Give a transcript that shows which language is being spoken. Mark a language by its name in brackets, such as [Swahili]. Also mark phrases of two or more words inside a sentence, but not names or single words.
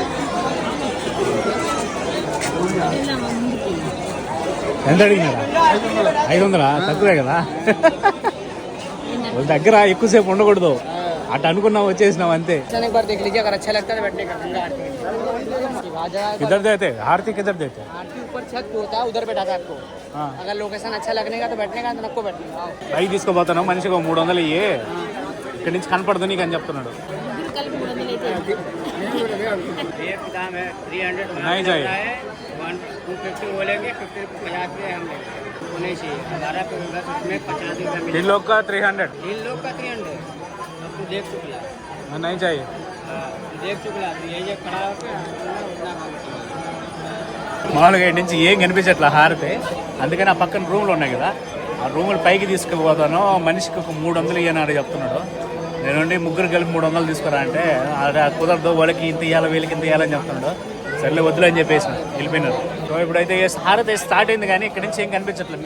[Telugu] ఎంత అడిగినారా? 500 తక్కువే కదా. వాళ్ళ దగ్గర ఎక్కువసేపు ఉండకూడదు, అటు అనుకున్నాం వచ్చేసినాం అంతే. [Hindi] एक बार देख लीजिए, अगर अच्छा लगता है तो बैठने का गंगा आरती किधर देते आरती, किधर देते? आरती ऊपर छत पे होता है, उधर बैठा था आपको. अगर लोकेशन अच्छा लगने का तो बैठने का, तो नको बैठने का. పైకి తీసుకోపోతున్నాం, మనిషికి 300 ఇయ్యి, ఇక్కడి నుంచి కనపడదు నీకు అని చెప్తున్నాడు. एक दाम है 300 नहीं चाहिए. 250 बोलेंगे, 50 50 रुपये हम लेंगे. वो नहीं चाहिए, 12 पे होगा तो उसमें 50 रुपये मिलेगा. 3 लोग का 300. 3 लोग का 300. अब तू देख चुकला, नहीं चाहिए. देख चुकला, तो ये खड़ा होकर उतना [Telugu] మామూలుగా ఇంటి నుంచి ఏం కనిపించట్లా హారతి, అందుకని ఆ పక్కన రూమ్లు ఉన్నాయి కదా, ఆ రూములు పైకి తీసుకుపోతాను, మనిషికి ఒక 300 ఇయ్యనాడు చెప్తున్నాడు. నేను ముగ్గురు కలిపి 300 తీసుకురా అంటే అది కుదరదు, వాళ్ళకి ఇంత ఇవ్వాలి వీళ్ళకి ఇంత ఇవ్వాలని చెప్తున్నాడు. సర్లే వద్దులు అని చెప్పేసి వెళ్ళిపోయినారు. సో ఇప్పుడైతే హారతి స్టార్ట్ అయింది, కానీ ఇక్కడ నుంచి ఏం కనిపించట్లేదు.